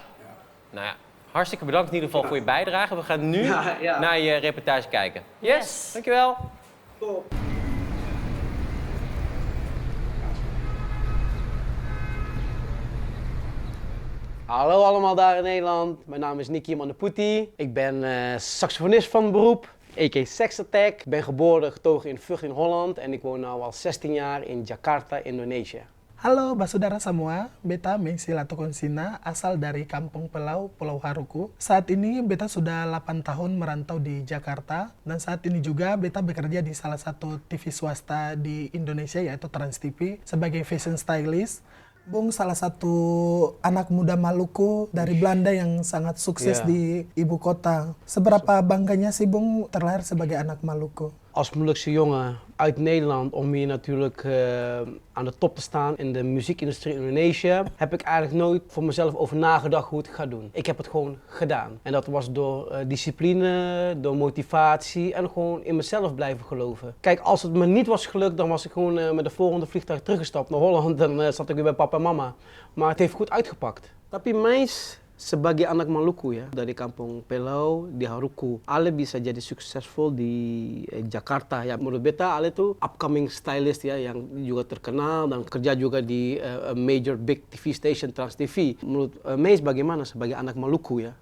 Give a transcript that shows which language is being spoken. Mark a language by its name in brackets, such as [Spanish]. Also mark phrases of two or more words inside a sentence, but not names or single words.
[Dutch] Nou ja, hartstikke bedankt in ieder geval voor je bijdrage. We gaan nu naar je reportage kijken. Yes. Dankjewel. Top. Hallo allemaal daar in Nederland. Mijn naam is Nicky Mandeputi. Ik ben saxofonist van beroep. A.k.a. Sex Attack. Ik ben geboren en getogen in Vught in Holland en ik woon nu al 16 jaar in Jakarta, Indonesië. [Ambonese Malay] Halo Basudara semua, beta Messi La Tucancina, asal dari Kampung Pelau, Pulau Haruku. Saat ini beta sudah 8 tahun merantau di Jakarta dan saat ini juga beta bekerja di salah satu TV swasta di Indonesia yaitu Trans TV sebagai [English] fashion stylist. [Ambonese Malay] Bung salah satu anak muda Maluku dari Belanda yang sangat sukses di ibu kota. Seberapa bangganya sih Bung terlahir sebagai anak Maluku? [Dutch] Als Molukse jongen uit Nederland om hier natuurlijk aan de top te staan in de muziekindustrie in Indonesië, heb ik eigenlijk nooit voor mezelf over nagedacht hoe het ga doen. Ik heb het gewoon gedaan. En dat was door discipline, door motivatie en gewoon in mezelf blijven geloven. Kijk, als het me niet was gelukt, dan was ik gewoon met de volgende vliegtuig teruggestapt naar Holland en zat ik weer bij papa en mama. Maar het heeft goed uitgepakt. [Ambonese Malay] Tapi Meis sebagai anak Maluku ya, dari Kampung Pelau di Haruku, Ale bisa jadi succesvol di Jakarta ya. Menurut beta Ale tuh [English] upcoming stylist [Ambonese Malay] ya yang juga terkenal dan kerja juga di [English] major big TV station [Ambonese Malay] Trans TV. Menurut Meis bagaimana sebagai anak Maluku ya?